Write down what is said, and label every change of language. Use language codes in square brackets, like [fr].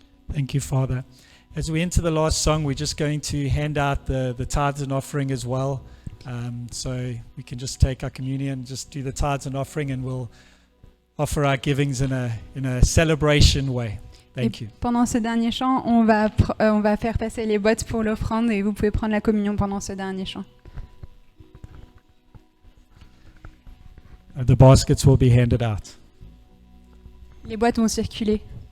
[en] Thank you, Father. As we enter the last song, we're just going to hand out the tithes and offering as well. So we can just take our communion, just do the tithes and offering, and we'll offer our givings in a celebration way. Thank [fr] Et [en] you. [fr] pendant ce dernier chant, on va faire passer les boîtes pour l'offrande et vous pouvez prendre la communion pendant ce dernier chant. [en] The baskets will be handed out. [fr] Les boîtes vont circuler.